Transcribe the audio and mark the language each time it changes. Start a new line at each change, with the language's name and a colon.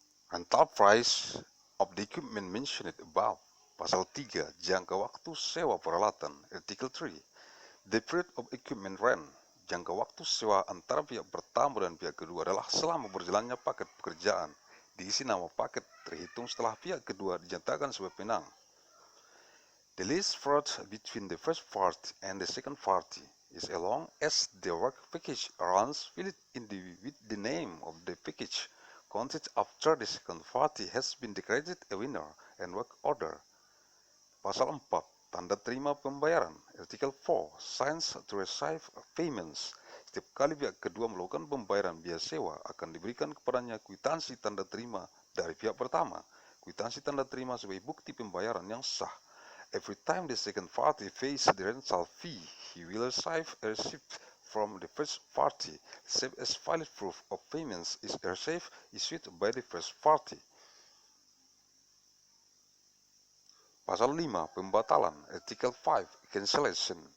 English: Rental price of the equipment mentioned above.
Indonesian: Pasal 3, jangka waktu sewa peralatan.
English: Article 3, the period of equipment rent.
Indonesian: Jangka waktu sewa antara pihak pertama dan pihak kedua adalah selama berjalannya paket pekerjaan. Diisi nama paket terhitung setelah pihak kedua dinyatakan sebagai penang.
English: The lease period between the first party and the second party is as long as the work package runs with the name of the package content after the second party has been declared a winner and work order.
Indonesian: Pasal 4, tanda terima pembayaran.
English: Article 4, signs to receive payments.
Indonesian: Setiap kali pihak kedua melakukan pembayaran biaya sewa, akan diberikan kepadanya kwitansi tanda terima dari pihak pertama. Kwitansi tanda terima sebagai bukti pembayaran yang sah.
English: Every time the second party pays the rental fee, he will receive a receipt from the first party, save as valid proof of payments is a receipt issued by the first party.
Indonesian: Pasal 5, pembatalan.
English: Article 5, cancellation.